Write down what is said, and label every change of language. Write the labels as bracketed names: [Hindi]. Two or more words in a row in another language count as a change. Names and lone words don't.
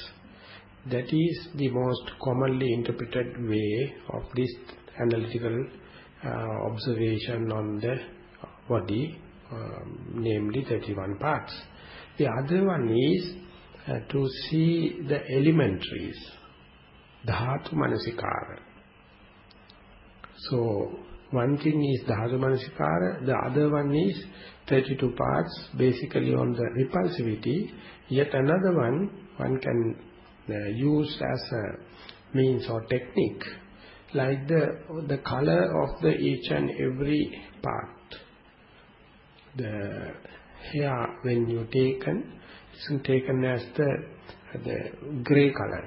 [English] That is the most commonly interpreted way of this analytical observation on the body, namely 31 parts. The other one is to see the elementaries, [Pali] dhatu manasikara. [English] So one thing is [Pali] dhatu manasikara, [English] the other one is 32 parts basically on the repulsivity. Yet another one can use as a means or technique, like the color of the each and every part. The hair, when you it's taken as the grey color.